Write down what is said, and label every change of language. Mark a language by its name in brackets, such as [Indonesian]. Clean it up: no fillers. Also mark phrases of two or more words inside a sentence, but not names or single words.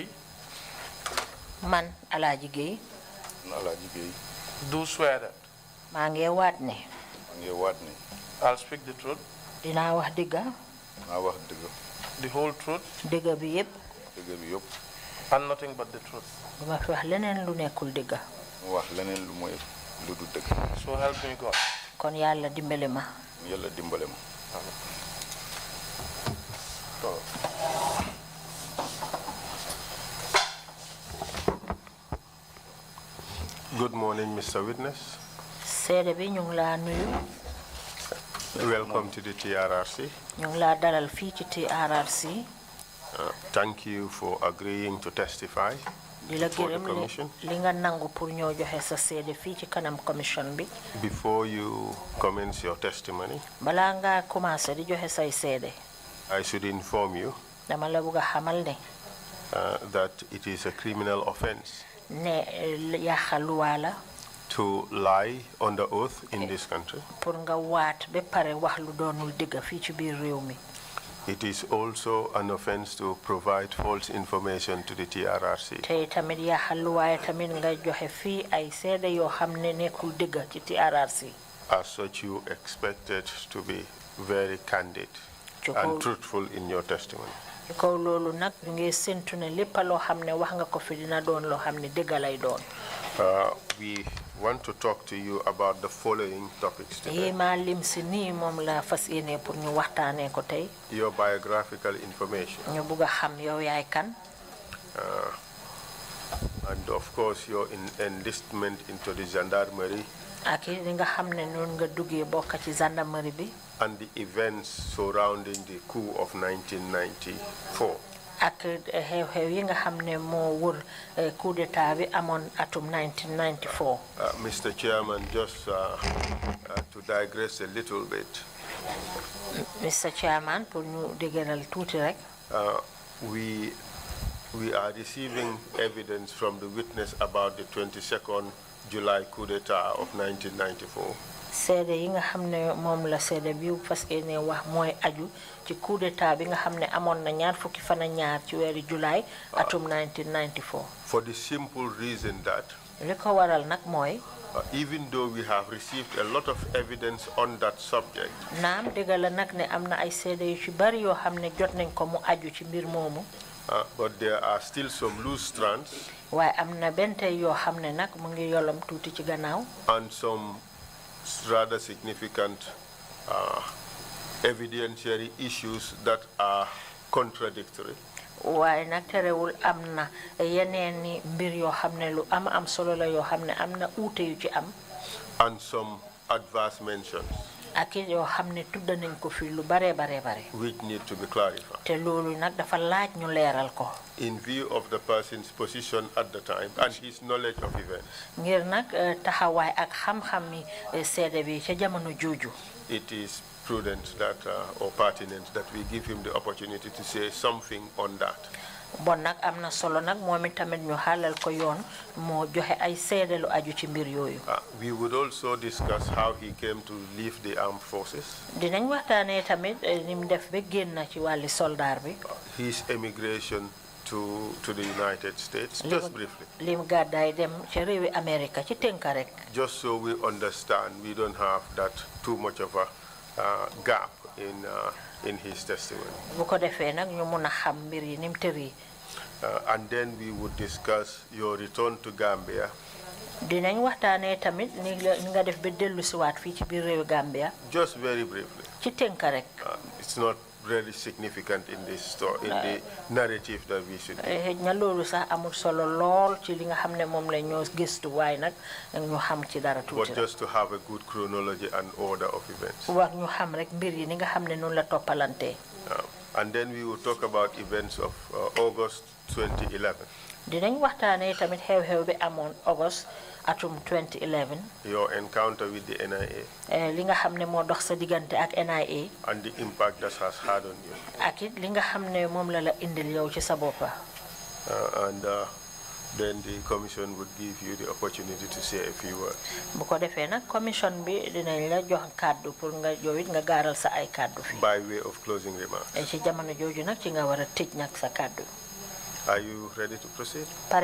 [Wolof] Man Alaji Gay, Alaji Gay, [English] do swear that [Wolof] maa ngi waat ne [English] I'll speak the truth. [Wolof] Dinaa wax dëgga. [English] The whole truth. [Wolof] Dëgga bi yépp. [English] And nothing but the truth. [Wolof] Duma fi wax leneen lu nekkul dëgga. [English] So help me God. [Wolof] Kon Yàlla dimbale ma. [English] Good morning, Mr. Witness. [Wolof] Seede bi ñu ngi laa nuyu. [English] Welcome to the TRRC. [Wolof] Ñu ngi laa dalal fii ci TRRC. [English] Thank you for agreeing to testify before the commission. [Wolof] Li nga nangu pour ñoo joxe sa seede fii ci kanam commission bi. [English] Before you commence your testimony, [Wolof] Balaa nga commencé di joxe say seede. [English] I should inform you [Wolof] Dama la bëgg a xamal ne. [English] that it is a criminal offense [Wolof] Ne yàqa luwaa la. [English] to lie under oath in this country. [Wolof] Pour nga waat ba pare wax lu doonul dëgg fii ci biir réew mi. [English] It is also an offense to provide false information to the TRRC. [Wolof] Te tamit yàqa luwaa tamit nga joxe fii ay seede yoo xam ne nekkul dëgg ci TRRC. [English] As such, you expected to be very candid and truthful in your testimony. [Wolof] Ko loolu nag ñu ngi séntu ne lépp loo xam ne wax nga ko fi dina doon loo xam ne dëgg lay doon. [English] We want to talk to you about the following topics today. [Wolof] Ma lim si nii moom la fas yéene pour ñu waxtaanee ko tey. [English] Your biographical information. [Wolof] Ñu bugg a xam yow yaay kan. [English] And of course your enlistment into the gendarmerie. [Wolof] Ak li nga xam ne noonu nga duggee bokk ci gendarmerie bi. [English] And the events surrounding the coup of 1994. [Wolof] Ak xew-xew yi nga xam ne moo wër [French] coup d'état [Wolof] bi amoon atum 1994. [English] Mr. Chairman, just to digress a little bit. Mr. Chairman, [Wolof] pour ñu dëgëral tuuti rek. [English] We are receiving evidence from the witness about the 22nd July coup d'état of 1994. [Wolof] Seede yi nga xam ne moom la seede bi fas yéene wax mooy aju ci [French] coup d'état [Wolof] bi nga xam ne amoon na ñaar fukki fan ak ñaar ci weeru July atum 1994. [English] For the simple reason that [Wolof] li ko waral nag mooy [English] even though we have received a lot of evidence on that subject, [Wolof] naam dëgg la nag ne am na ay seede yu ci bari yoo xam ne jot nañ ko mu aju ci mbir moomu. [English] But there are still some loose strands. [Wolof] Waaye am na benn tey yoo xam ne nag mu ngi yolam tuuti ci gannaaw. [English] And some rather significant evidentiary issues that are contradictory. [Wolof] Waaye nag terewul am na yeneen ni mbir yoo xam ne lu am solo la yoo xam ne am na uute yu ci am. [English] And some adverse mentions. [Wolof] Ak yoo xam ne tudd nañ ko fi lu bare. [English] Which need to be clarified. [Wolof] Te loolu nag dafa laaj ñu leeral ko. [English] In view of the person's position at the time and his knowledge of events. [Wolof] Ngir nag taxawaay ak xam-xam mi seede bi ca jamono jooju. [English] It is prudent that or pertinent that we give him the opportunity to say something on that. [Wolof] Bon nag am na solo nag moom itamit ñu xaalal ko yoon moo joxe ay seede lu aju ci mbir yooyu. [English] We would also discuss how he came to leave the armed forces. [Wolof] Dinañ waxtaanee tamit ni mu def ba génn ci wàlli soldaar bi. [English] His emigration to the United States, just briefly. [Wolof] Lim gàddaay dem ci réewi America ci tënka rek. [English] Just so we understand, we don't have that too much of a gap in his testimony. [Wolof] Bu ko defee nag ñu mun a xam mbir yi ni mu tëri. [English] And then we would discuss your return to Gambia. [Wolof] Dinañ waxtaanee tamit ni nga def ba dellu si waat fii ci biir réewi Gambia. [English] Just very briefly. [Wolof] Ci tënka rek. [English] It's not really significant in this story, in the narrative that we should do. [Wolof] Na loolu sax amul solo lool ci li nga xam ne moom la ñoo gëstu waaye nag ñu xam ci dara tuuti. [English] But just to have a good chronology and order of events. [Wolof] Wax ñu xam rek mbir yi ni nga xam ne noonu la toppalantee. [English] And then we will talk about events of August 2011. [Wolof] Dinañ waxtaanee tamit xew-xew bi amoon August atum 2011. [English] Your encounter with the NIA. [Wolof] Li nga xam ne moo dox sa diggante ak NIA. [English] And the impact that has had on you. [Wolof] Ak it li nga xam ne moom la indil yow ci sa boppa. [English] And then the commission would give you the opportunity to say a few words. [Wolof] Bu ko defee nag commission bi dinañ la jox kàddu pour nga yow it nga gaaral sa ay kàddu fi. [English] By way of closing remarks. [Wolof] Ci jamono jooju nag ci nga war a tëj nag sa kàddu. [English] Are you ready to proceed?